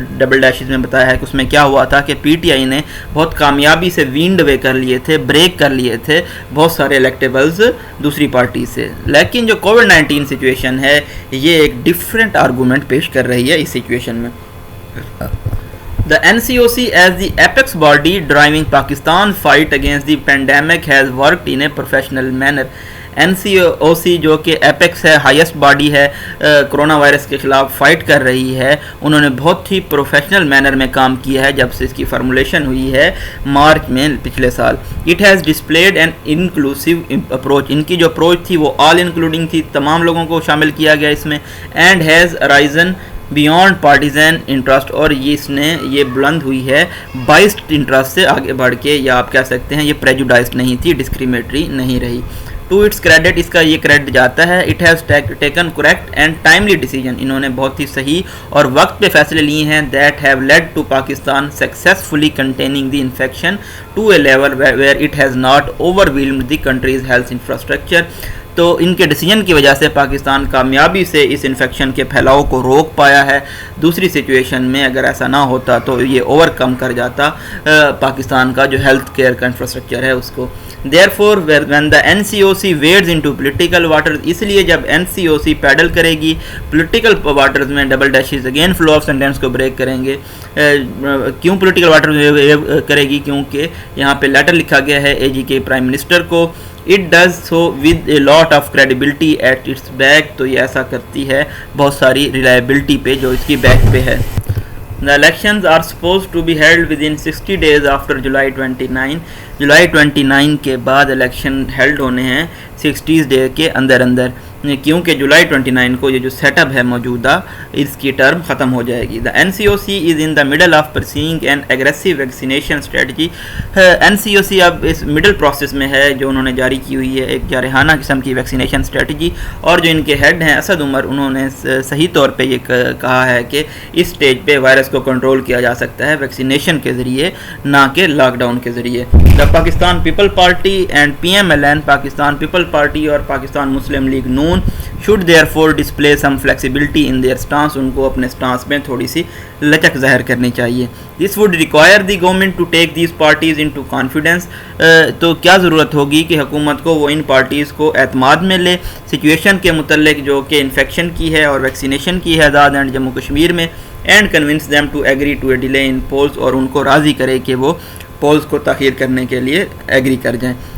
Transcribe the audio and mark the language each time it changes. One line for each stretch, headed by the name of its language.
Urdu: Double dashes میں بتایا ہے کہ اس میں کیا ہوا تھا کہ پی ٹی آئی نے بہت کامیابی سے وینڈ وے کر لیے تھے، بریک کر لیے تھے بہت سارے الیکٹیبلز دوسری پارٹی سے. لیکن جو کووڈ 19 سچویشن ہے یہ ایک ڈفرینٹ آرگومنٹ پیش کر رہی ہے اس سچویشن میں.
English: The NCOC as the apex body driving Pakistan's fight against the pandemic has worked in a professional manner.
Urdu: NCOC جو کہ ایپیکس ہے، ہائیسٹ باڈی ہے، کرونا وائرس کے خلاف فائٹ کر رہی ہے، انہوں نے بہت ہی پروفیشنل مینر میں کام کیا ہے جب سے اس کی فارمولیشن ہوئی ہے مارچ میں پچھلے سال.
English: It has displayed an inclusive approach.
Urdu: ان کی جو اپروچ تھی وہ آل انکلوڈنگ تھی، تمام لوگوں کو شامل کیا گیا اس میں،
English: and has arisen
Urdu: beyond partisan interest, اور یہ بلند ہوئی ہے بائسڈ انٹرسٹ سے آگے بڑھ کے، یا آپ کہہ سکتے ہیں یہ پریجوڈائزڈ نہیں تھی، ڈسکریمنیٹری نہیں رہی.
English: to its credit,
Urdu: اس کا یہ کریڈٹ جاتا ہے،
English: it has taken correct and timely decision,
Urdu: انہوں نے بہت ہی صحیح اور وقت پہ فیصلے لیے ہیں،
English: That have lead to Pakistan successfully containing the infection to a level where it has not over whelmed the countries health infrastructure.
Urdu: تو ان کے ڈیسیجن کی وجہ سے پاکستان کامیابی سے اس انفیکشن کے پھیلاؤ کو روک پایا ہے. دوسری سچویشن میں اگر ایسا نہ ہوتا تو یہ اوور کم کر جاتا پاکستان کا جو ہیلتھ کیئر کا انفراسٹرکچر ہے اس کو.
English: Therefore, when the NCOC wades into political waters,
Urdu: اس لیے جب NCOC پیڈل کرے گی پولیٹیکل واٹرز میں double dashes again flow of sentence کو بریک کریں گے. کیوں پولیٹیکل واٹر کرے گی؟ کیونکہ یہاں پہ لیٹر لکھا گیا ہے AG کے پرائم منسٹر کو.
English: It does so with a lot of credibility at its back.
Urdu: تو یہ ایسا کرتی ہے بہت ساری ریلائبلٹی پہ جو اس کی بیک پہ ہے.
English: The elections are supposed to be held within 60 days after July 29.
Urdu: جولائی 29 کے بعد الیکشن ہیلڈ ہونے ہیں 60 ڈے کے اندر کیونکہ جولائی 29 کو یہ جو سیٹ اپ ہے موجودہ اس کی ٹرم ختم ہو جائے گی.
English: The NCOC is in the middle of pursuing an aggressive vaccination strategy.
Urdu: NCOC اب اس مڈل پروسیس میں ہے جو انہوں نے جاری کی ہوئی ہے ایک جارحانہ قسم کی ویکسینیشن اسٹریٹجی. اور جو ان کے ہیڈ ہیں اسد عمر انہوں نے صحیح طور پہ یہ کہا ہے کہ اس سٹیج پہ وائرس کو کنٹرول کیا جا سکتا ہے ویکسینیشن کے ذریعے نہ کہ لاک ڈاؤن کے ذریعے.
English: Pakistan People Party and PMLN Pakistan People Party اور Pakistan Muslim League Noon should therefore display some flexibility in their stance.
Urdu: ان کو اپنے سٹانس میں تھوڑی سی لچک ظاہر کرنی چاہیے.
English: This would require the government to take these parties into confidence.
Urdu: تو کیا ضرورت ہوگی کہ حکومت کو وہ ان پارٹیز کو اعتماد میں لے سچویشن کے متعلق جو کہ انفیکشن کی ہے اور ویکسینیشن کی ہے آزاد اینڈ جموں کشمیر میں,
English: and convince them to agree to a delay in polls.
Urdu: اور ان کو راضی کرے کہ وہ پولز کو تاخیر کرنے کے لیے ایگری کر جائیں.